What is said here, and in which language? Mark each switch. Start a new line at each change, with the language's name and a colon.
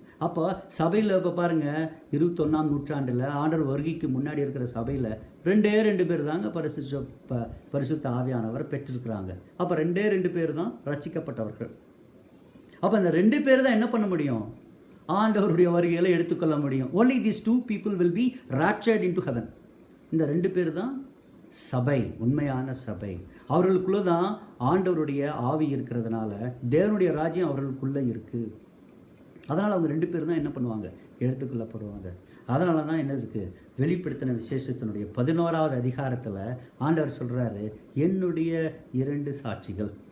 Tamil: அப்போ சபையில் இப்போ பாருங்கள், 21ஆம் நூற்றாண்டில் ஆண்டவர் வருகைக்கு முன்னாடி இருக்கிற சபையில் 2 பேர் தாங்க பரிசுத்த ஆவியானவர் பெற்றிருக்கிறாங்க. அப்போ 2 பேர் தான் ரட்சிக்கப்பட்டவர்கள். அப்போ அந்த 2 பேர் தான் என்ன பண்ண முடியும்? ஆண்டவருடைய வருகையில் எடுத்துக்கொள்ள முடியும்.
English: only these 2 people will be raptured into heaven.
Tamil: இந்த 2 பேர் தான் சபை, உண்மையான சபை. அவர்களுக்குள்ளே தான் ஆண்டவருடைய ஆவி இருக்கிறதுனால தேவனுடைய ராஜ்யம் அவர்களுக்குள்ளே இருக்குது. அதனால் அவங்க 2 பேர் தான் என்ன பண்ணுவாங்க? எடுத்துக்கொள்ளப்படுவாங்க. அதனால தான் என்ன இருக்குது, வெளிப்படுத்தின விசேஷத்தினுடைய 11வது அதிகாரத்தில் ஆண்டவர் சொல்கிறாரு, என்னுடைய 2 சாட்சிகள்.